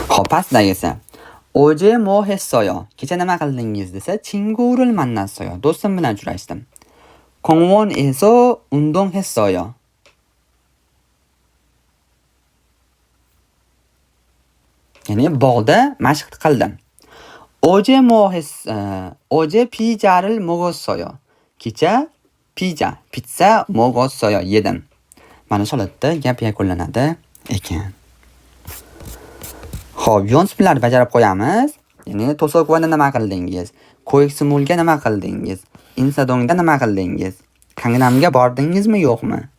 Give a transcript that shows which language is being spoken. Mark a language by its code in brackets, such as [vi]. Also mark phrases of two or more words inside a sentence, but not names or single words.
[uz] pastdagisi. [ko] 어제 뭐 했어요? [uz] kecha nima qildingiz desa [ko] 친구를 만났어요. [uz] do'stim bilan uchrashdim. [ko] 공원에서 운동했어요. [uz] ya'ni bog'da mashq qildim. [ko] 어제 피자를 먹었어요. [uz] kecha pitsa 먹었어요. yedim. Mana shu holatda gap yakunlanadi ekan. Xo'p, yonsiblarni bajarib qo'yamiz. Ya'ni to'saquvada nima qildingiz? Ko'yksimulga nima qildingiz? Insadongda nima qildingiz? Kangnamga bordingizmi, yo'qmi?